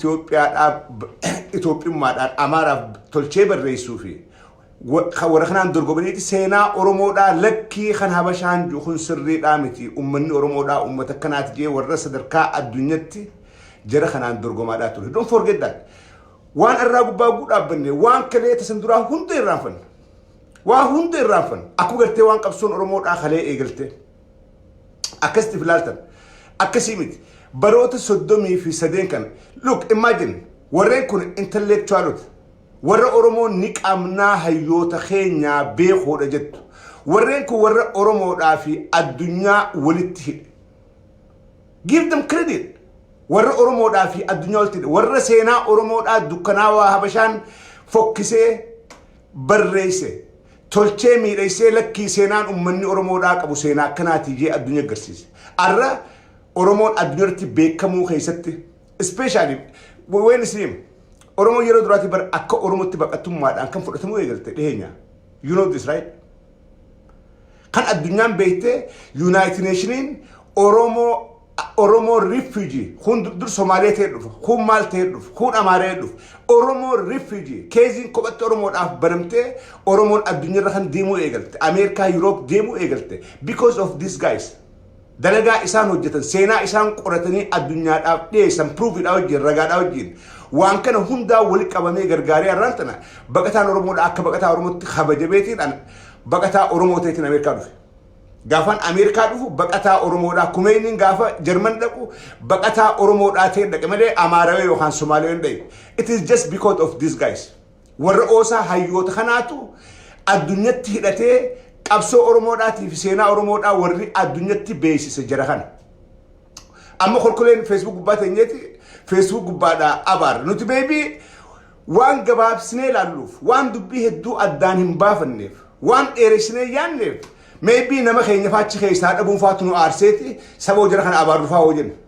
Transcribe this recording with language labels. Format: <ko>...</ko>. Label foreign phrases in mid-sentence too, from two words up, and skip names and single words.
<om>Itoophiyummaadhaan Amaaraaf tolchee barreessuu fi warra kanaan dorgomaniiti seenaa Oromoodhaa lakkii kan Habashaan kun sirriidhaa miti ummanni Oromoodhaa ummata kanaati jee warra sadarkaa addunyaatti jara kanaan dorgomaadhaa ture.</om> <en>Don't forget that.</en> <om>Waan irraa gubbaa dhaabbanne waan kalee tasan duraa hunda irraanfanne. Waa hunda irraanfanne. Akkuma gartee waan qabsoon Oromoodhaa kalee eegalte. Akkasitti filaaltan. Akkasii miti. Baroota 33 kan.</om> <en>Look, imagine</en> <om>warreen kun intellectualota. Warra Oromoon ni qaamnaa hayyoota keenyaa beekoodha jettu. Warreen kun warra Oromoodhaa fi addunyaa walitti hidhe.</om> <en>Give them credit.</en> <om>Warra Oromoodhaa fi addunyaa walitti hidhe. Warra seenaa Oromoodhaa dukkanaawaa Habashaan fokkisee barreesse. Tolchee miidhaysee lakkii seenaan ummanni Oromoodhaa qabu seenaa akkanaatii jee addunyaa agarsiise. Arra Oromoon addunyaatti beekamuu keessatti</om> <en>especially when</en> <om>islim Oromo yeroo duraati bar akka Oromootti baqatummaadhaan kan fudhatamu eegalte dhiheenya.</om> <en>You know this, right?</en> <om>Kan addunyaan beekte United Nations Oromo refugee kun dur Somaaliyaa ta'e dhufa kun maal ta'e dhufa kun Amaaree dhufa Oromo refugee keeziin kophatti Oromoodhaaf banamtee Oromoon addunyaarra kan deemuu eegalte Ameerikaa Europe deemuu eegalte</om> <en>because of these guys.</en> <om>Dalagaa isaan hojjetan seenaa isaan qoratanii addunyaadhaaf dhiyeessan proofiidhaa wajjin ragaadhaa wajjin waan kana hundaa wali qabamee gargaaree arraan tana baqataan Oromoodhaa akka baqataa Oromootti kabajabeetiidhaan baqataa Oromoo ta'eetiin Ameerikaa dhufe. Gaafaan Ameerikaa dhufu baqataa Oromoodhaa Kumeeniin gaafa Jarman dhaqu baqataa Oromoodhaa ta'e dhaqe malee Amaarawee yookaan Somaaliyaan dhaqe.</om> <en>It is just because of these guys.</en> <om>Warra Oosaa hayyoota kanaatu addunyatti hidhatee qabsoo Oromoodhaatii fi seenaa Oromoodhaa warri addunyatti beeksise jara kana. Amma kolkoleen Facebook gubbaa teenyeeti Facebook gubbaadhaa abaar. Nuti baby waan gabaabsinee ilaalluuf waan dubbii hedduu addaan hin baafanneef waan dheeressinee yaanneef maybe nama keenya faachi keessaa dhabuun faatu nu aarseeti saboo jara kana abaar dhufaa hoo jenna.</om>